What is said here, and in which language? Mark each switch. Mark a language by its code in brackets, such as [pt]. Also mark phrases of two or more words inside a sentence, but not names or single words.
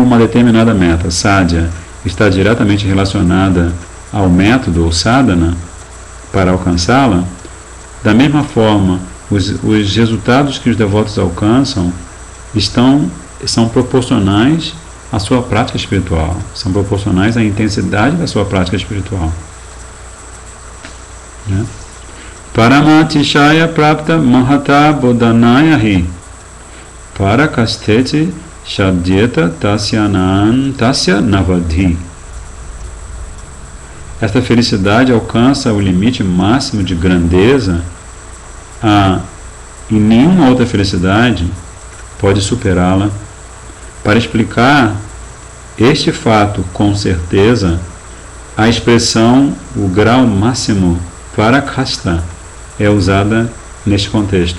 [pt] uma determinada meta, sadhya, está diretamente relacionada ao método ou sadhana para alcançá-la, da mesma forma, os resultados que os devotos alcançam são proporcionais à sua prática espiritual, são proporcionais à intensidade da sua prática espiritual. Né? [sa] Paramatishaya prapta mahata bodhanaya hi parakasteti Shadhyeta tasya navadhi. [pt] Esta felicidade alcança o limite máximo de grandeza e nenhuma outra felicidade pode superá-la. Para explicar este fato com certeza, a expressão o grau máximo parakasta é usada neste contexto.